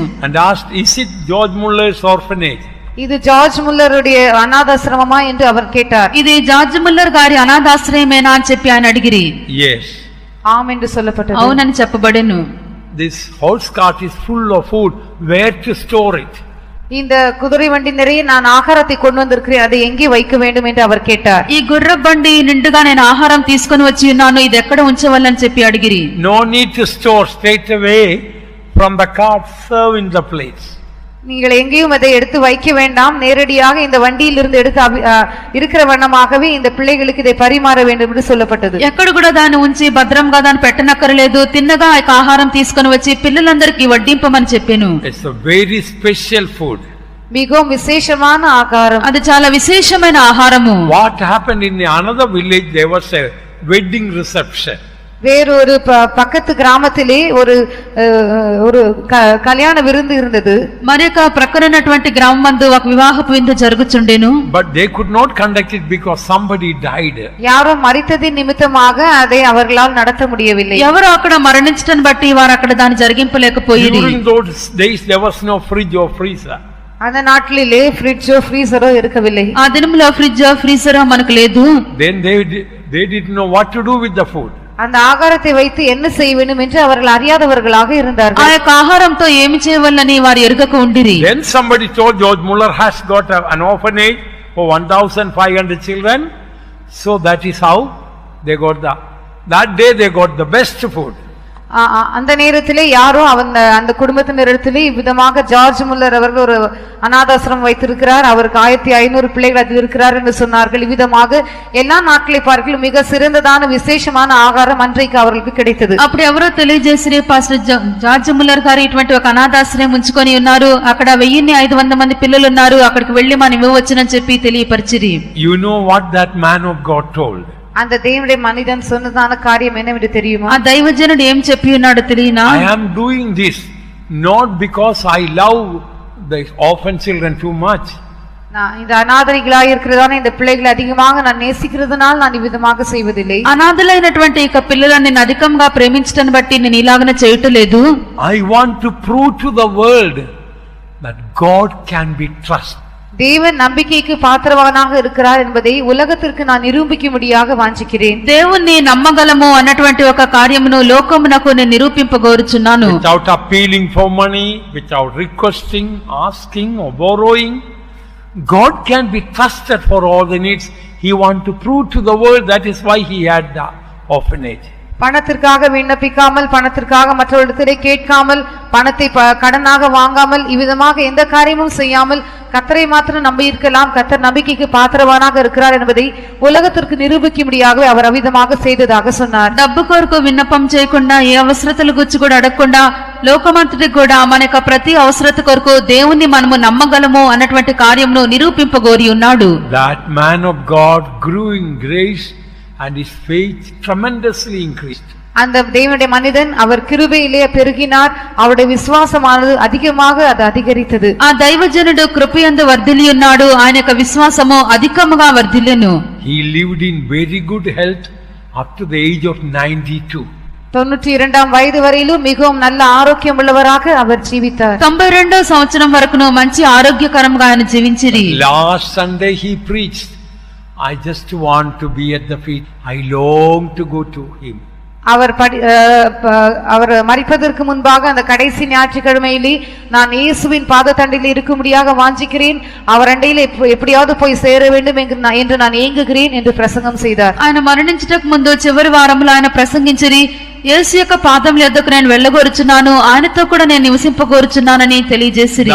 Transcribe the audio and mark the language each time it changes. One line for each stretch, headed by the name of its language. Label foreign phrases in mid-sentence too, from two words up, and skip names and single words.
English: And asked, is it George Muller's orphanage?
Tamil: இது జార్జ్ ముల్లరుடைய అనాథాశ్రమమా என்று அவர் கேட்டார்.
Telugu: ఇది జార్జ్ ముల్లర్ గారి అనాథాశ్రయమేనా అని చెప్పి ఆయన అడిగిరి.
English: Yes.
Tamil: ஆம் என்று சொல்லப்பட்டது.
Telugu: అవునని చెప్పబడెను.
English: This horse cart is full of food. Where to store it?
Tamil: இந்த குதிரை வண்டி நிறைய நான் ஆகாரத்தை கொண்டு வந்திருக்கிறேன், அதை எங்கே வைக்க வேண்டும் என்று அவர் கேட்டார்.
Telugu: ఈ గుర్ర బండి నిండుగా నేను ఆహారం తీసుకొని వచ్చి ఉన్నాను, ఇది ఎక్కడ ఉంచవాలని చెప్పి అడిగిరి.
English: No need to store, straight away from the cart serve in the place.
Tamil: நீங்கள் எங்கேயும் அதை எடுத்து வைக்க வேண்டாம், நேரடியாக இந்த வண்டியிலிருந்து எடுத்து இருக்கிற வண்ணமாகவே இந்த பிள்ளைகளுக்கு இதை பரிமாற வேண்டும் என்று சொல்லப்பட்டது.
Telugu: ఎక్కడ కూడా దాన్ని ఉంచి భద్రంగా దాన్ని పెట్టనక్కర్లేదు, తిన్నగా ఆ ఆహారం తీసుకొని వచ్చి పిల్లలందరికీ వడ్డింపమని చెప్పాను.
English: It's a very special food.
Tamil: மிகவும் விசேஷமான ஆகாரம்,
Telugu: అది చాలా విశేషమైన ఆహారము.
English: What happened in another village, there was a wedding reception.
Tamil: வேறொரு பக்கத்து கிராமத்திலே ஒரு కళ్యాణ విருந்து இருந்தது.
Telugu: మరొక ప్రక్కనటువంటి గ్రామం నందు ఒక వివాహపు విందు జరుగుచుండెను.
English: But they could not conduct it because somebody died.
Tamil: யாரோ மரித்ததின் நிமித்தமாக அதை அவர்களால் நடத்த முடியவில்லை.
Telugu: ఎవరో అక్కడ మరణించటం బట్టి వారు అక్కడ దాన్ని జరిగింపలేకపోయిరి.
English: During those days there was no fridge or freezer.
Tamil: அந்த நாட்டிலே ஃப்ரிட்ஜோ ஃப்ரீசரோ இருக்கவில்லை.
Telugu: ఆ దినములో ఫ్రిడ్జ్ ఫ్రీజర్ మనకు లేదు.
English: Then they didn't know what to do with the food.
Tamil: அந்த ஆகாரத்தை வைத்து என்ன செய்ய வேண்டும் என்று அவர்கள் அறியாதவர்களாக இருந்தார்கள்.
Telugu: ఆ యొక్క ఆహారంతో ఏమి చేయవల్లని వారు ఎరుగక ఉండిరి.
English: Then somebody told George Muller has got an orphanage for 1500 children. So that is how they got that day they got the best food.
Tamil: அந்த நேரத்திலே யாரோ அந்த குடும்பத்தினரிடத்திலே இவ்விதமாக ஜார்ஜ் முல்லர் அவர்கள் ஒரு அநாதாசிரமம் வைத்திருக்கிறார், அவருக்கு 1500 பிள்ளைகள் அதில் இருக்கிறார் என்று சொன்னார்கள். இவ்விதமாக எல்லா நாட்களை பார்க்கலும் மிக சிறந்ததான விசேஷமான ஆகாரம் அன்றைக்கு அவர்களுக்கு கிடைத்தது.
Telugu: అప్పుడు ఎవరో తెలియజేసిరి, పాస్టర్ జార్జ్ ముల్లర్ గారు ఇటువంటి ఒక అనాథాశ్రయం ఉంచుకొని ఉన్నారు, అక్కడ 1500 మంది పిల్లలు ఉన్నారు, అక్కడికి వెళ్లి మనం ఇవ్వవచ్చునని చెప్పి తెలియపరిచిరి.
English: You know what that man of God told?
Tamil: அந்த தேவனுடைய மனிதன் சொன்னதான காரியம் என்னவென்று தெரியுமா?
Telugu: ఆ దైవజనుడు ఏం చెప్పి ఉన్నాడు తెలియనా?
English: I am doing this not because I love the orphan children too much.
Tamil: நான் இந்த அநாதரிகளாய் இருக்கிறதான இந்த பிள்ளைகளை அதிகமாக நான் நேசிக்கிறதுனால் நான் இவ்விதமாக செய்வதில்லை.
Telugu: అనాథలైనటువంటి ఈ పిల్లలను నేను అధికంగా ప్రేమించటాన్ని బట్టి నేను ఇలాగనే చేయటలేదు.
English: I want to prove to the world that God can be trusted.
Tamil: தேவன் நம்பிக்கைக்கு பாத்திரவானாக இருக்கிறார் என்பதை உலகத்திற்கு நான் நிரூபிக்கும்படியாக வாஞ்சிக்கிறேன்.
Telugu: దేవుణ్ణి నమ్మగలము అన్నటువంటి ఒక కార్యమును లోకమునకు నేను నిరూపింపగోరుచున్నాను.
English: Without appealing for money, without requesting, asking or borrowing, God can be trusted for all the needs. He want to prove to the world, that is why he had the orphanage.
Tamil: பணத்திற்காக விண்ணப்பிக்காமல், பணத்திற்காக மற்றவர்களிடத்திலே கேட்காமல், பணத்தை கடனாக வாங்காமல், இவ்விதமாக எந்த காரியமும் செய்யாமல் கர்த்தரை மாத்திரம் நம்பி இருக்கலாம், கர்த்தர் நம்பிக்கைக்கு பாத்திரவானாக இருக்கிறார் என்பதை உலகத்திற்கு நிரூபிக்கும்படியாகவே அவர் அவிதமாக செய்ததாக சொன்னார்.
Telugu: డబ్బు కొరకు విన్నపం చేయకుండా, ఏ అవసరతల గురించి కూడా అడగకుండా, లోకమంతటికి కూడా మన యొక్క ప్రతి అవసరత కొరకు దేవుణ్ణి మనము నమ్మగలము అన్నటువంటి కార్యమును నిరూపింపగోరి ఉన్నాడు.
English: That man of God grew in grace and his faith tremendously increased.
Tamil: அந்த தேவனுடைய மனிதன் அவர் கிருபையிலே பெருகினார், அவருடைய விசுவாசமானது அதிகமாக அது அதிகரித்தது.
Telugu: ఆ దైవజనుడు కృపయందు వర్ధిల్లి ఉన్నాడు, ఆయన యొక్క విశ్వాసము అధికముగా వర్ధిల్లెను.
English: He lived in very good health up to the age of 92.
Tamil: 92 వయసు వரையிலும் மிகவும் நல்ல ஆரோக்கியம் உள்ளவராக அவர் ஜீவித்தார்.
Telugu: 92వ సంవత్సరం వరకును మంచి ఆరోగ్యకరంగా ఆయన జీవించిరి.
English: Last Sunday he preached, I just want to be at the feet. I long to go to him.
Tamil: அவர் மரிப்பதற்கு முன்பாக அந்த கடைசி ஞாயிற்றுக்கிழமையிலே நான் இயேசுவின் பாதத்தண்டில் இருக்கும்படியாக வாஞ்சிக்கிறேன், அவர் அண்டையில் எப்படியாவது போய் சேர வேண்டும் என்று நான் ஏங்குகிறேன் என்று பிரசங்கம் செய்தார்.
Telugu: ఆయన మరణించటకు ముందు చివరి వారంలో ఆయన ప్రసంగించిరి, యేసు యొక్క పాదముల యొద్దకు నేను వెళ్ళగోరుచున్నాను, ఆయనతో కూడా నేను నివసింపగోరుచున్నానని తెలియజేసిరి.